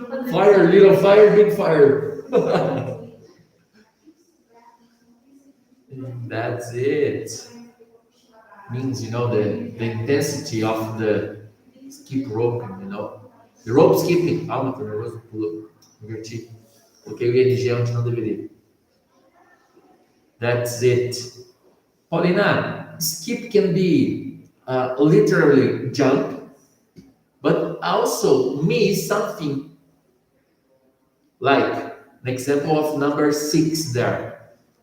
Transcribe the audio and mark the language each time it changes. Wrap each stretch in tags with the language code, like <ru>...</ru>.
<en>Fire, little fire, big fire. That's it. Means, you know, the intensity of the skip roping, you know. The rope skipping.</en> <pt>Calma, tô nervoso, pulou, inverti. Coloquei o ING onde não deveria.</pt> <en>That's it. Paulina, skip can be literally jump, but also means something like an example of number 6 there.</en>